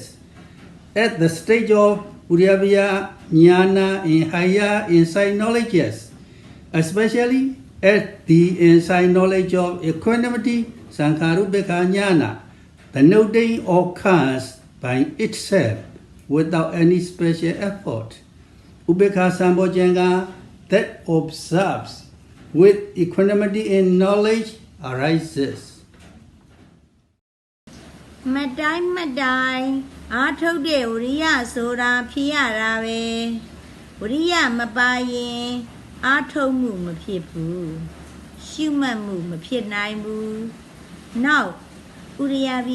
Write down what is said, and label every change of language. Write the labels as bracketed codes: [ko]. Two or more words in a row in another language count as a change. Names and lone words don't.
[en] At the stage of [pi] Vïriya, Jnana [en] and higher insight knowledges, especially at the insight knowledge of equanimity, [pi] Sankharupeka Jnana, [en] the noting occurs by itself without any special effort. [pi] Ubekha Sambojjhanga [en] that observes with equanimity and knowledge arises. [my] မတိုင်းအားထုတ်တဲ့ဝိရိယဆိုတာဖြစ်ရတာပဲဝိရိယမပါရင်အားထုတ်မှုမဖြစ်ဘူးရှုမှတ်မှုမဖြစ်နိုင်ဘူးနောက်ဥရိယ